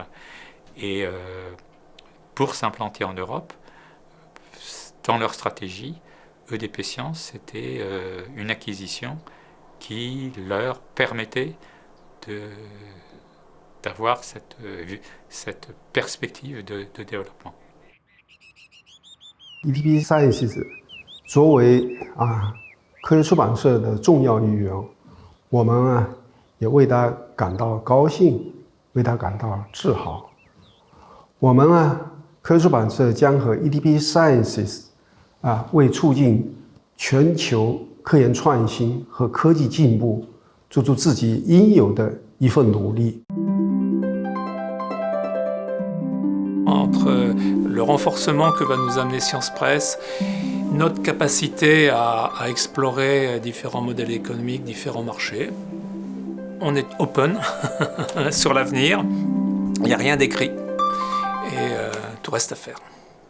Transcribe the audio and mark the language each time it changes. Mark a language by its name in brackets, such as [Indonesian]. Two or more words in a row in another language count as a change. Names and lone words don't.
[French] Et pour s'implanter en Europe, dans leur stratégie, EDP Science, c'était une acquisition qui leur permettait d'avoir cette perspective de développement. [Chinese] EDP Science 作为科学出版社的重要一员，我们也为他感到高兴，为他感到自豪。我们科学出版社将和 EDP Sciences 为促进全球科研创新和科技进步做出自己应有的一份努力。 [French] Entre le renforcement que va nous amener Science Presse, notre capacité à explorer différents modèles économiques, différents marchés, on est open sur l'avenir, il n'y a rien d'écrit et tout reste à faire.